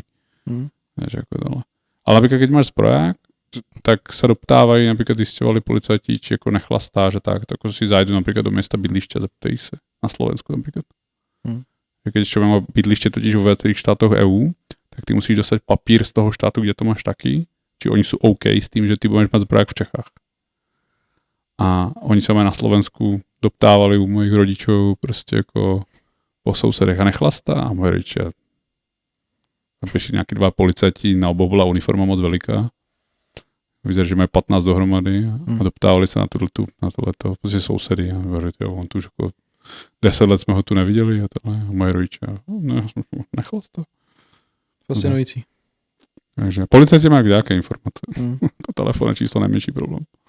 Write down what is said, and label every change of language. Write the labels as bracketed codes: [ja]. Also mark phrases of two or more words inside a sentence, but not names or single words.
[cs] Takže jako tohle. Ale například, keď máš zbroják, tak se doptávají, například zjistovali policajti, či jako nechlastá, že tak jako si zajdu například do města bydliště, zeptají se na Slovensku například. [sk] Když člověk má bydliště totiž v viacerých štátoch EU, tak ty musíš dostat papír z toho štátu, kde to máš taky, či oni sú OK s tým, že ty budeš mať zbrojak v Čechách. A oni sa ma na Slovensku doptávali u mojich rodičov prostě jako po sousedech a nechlastá. A moje rodiče, tam prišli nejakí 2 policajti, na oboch bola uniforma moc veliká. [cs] Vyzerá, že mají 15 dohromady a doptávali se na tohleto, prostě sousedy. A hovorí, jo, on tu už jako 10 let jsme ho tu neviděli a tohle. A moje rodiče, ne, nechlastá. Fascinující. Takže policajti mají nějaké informace. Telefonní číslo nejmenší problém.